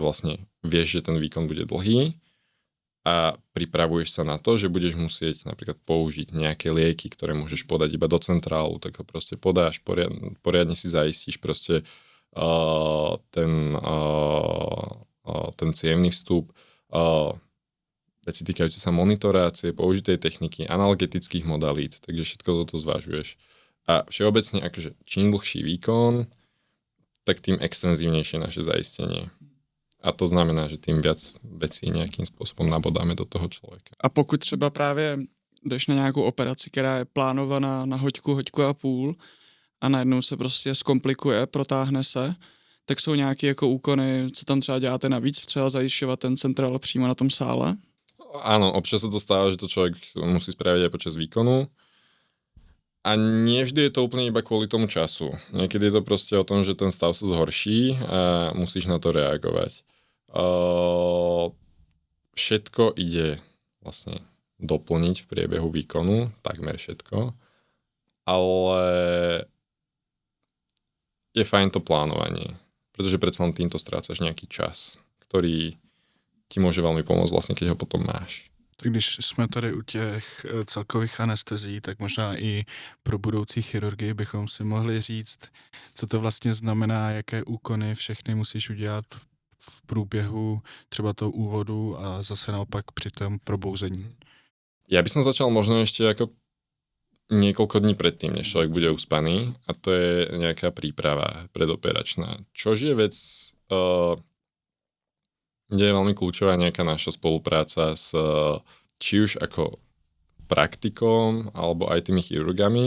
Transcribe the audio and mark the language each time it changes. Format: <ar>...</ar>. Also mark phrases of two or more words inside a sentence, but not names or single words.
<sk>vlastne vieš, že ten výkon bude dlhý a pripravuješ sa na to, že budeš musieť napríklad použiť nejaké lieky, ktoré môžeš podať iba do centrálu, tak ho proste podáš, poriadne si zaistíš proste ten cievny vstup veci týkajúce sa monitorácie, použitej techniky, analgetických modalít, takže všetko toto zvažuješ. A všeobecne, akože čím dlhší výkon, tak tým extenzívnejšie naše zaistenie.</sk> <cs>A to znamená, že</cs> <sk>tým viac vecí</sk> <cs>nějakým způsobem nabodáme do toho člověka. A pokud třeba právě jdeš na nějakou operaci, která je plánovaná na hoďku a půl a najednou se prostě zkomplikuje, protáhne se, tak jsou nějaké jako úkony, co tam třeba děláte navíc, třeba zajišťovat ten centrál přímo na tom sále?</cs> <sk>Áno, občas sa to stáva, že to človek musí spraviť aj počas výkonu. A nie vždy je to úplne iba kvôli tomu času. Niekedy je to proste o tom, že ten stav sa zhorší a musíš na to reagovať. Všetko ide vlastne doplniť v priebehu výkonu, takmer všetko. Ale je fajn to plánovanie, pretože predsa len týmto strácaš nejaký čas, ktorý ti môže veľmi pomôcť vlastne, keď ho potom máš.</sk> <cs>Tak když jsme tady u těch celkových anestezí, tak možná i pro budoucí chirurgii bychom si mohli říct, co to vlastně znamená, jaké úkony všechny musíš udělat v průběhu třeba toho úvodu a zase naopak při tom probouzení.</cs> <sk>Ja by som začal možno ešte ako niekoľko dní predtým, než človek bude uspaný, a to je nejaká príprava predoperačná. Čož je vec, kde je veľmi kľúčová nejaká naša spolupráca s či už ako praktikom alebo aj tými chirurgami.</sk>